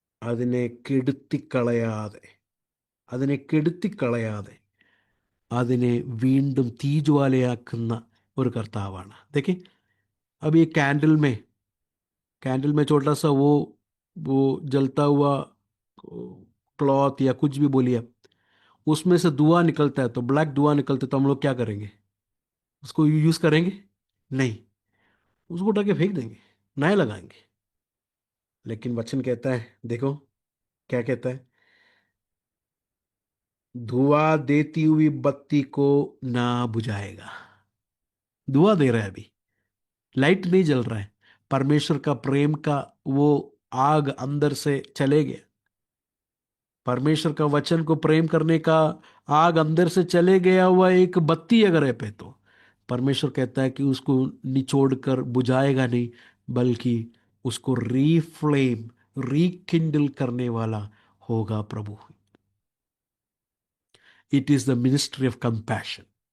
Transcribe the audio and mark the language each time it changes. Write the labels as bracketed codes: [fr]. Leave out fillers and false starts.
[ml] അതിനെ കെടുത്തിക്കളയാതെ അതിനെ വീണ്ടും തീജ്വാലയാക്കുന്ന ഒരു കർത്താവാണ്. [hi] देखिए अब ये कैंडल में छोटा सा वो जलता हुआ क्लॉथ या कुछ भी बोलिए, उसमें से धुआं निकलता है, तो ब्लैक धुआं निकलता है, तो हम लोग क्या करेंगे? उसको यूज़ करेंगे? नहीं, उसको उठा के फेंक देंगे, नया लगाएंगे. लेकिन वचन कहता है, देखो क्या कहता है, धुआं देती हुई बत्ती को ना बुझाएगा. धुआं दे रहा है, अभी लाइट नहीं जल रहा है, परमेश्वर का प्रेम का वो आग अंदर से चले गया. परमेश्वर का वचन को प्रेम करने का आग अंदर से चले गया हुआ एक बत्ती अगर है पे, तो परमेश्वर कहता है कि उसको निचोड़ कर बुझाएगा नहीं, बल्कि उसको रीकिंडल करने वाला होगा प्रभु. [en] It is the ministry of compassion.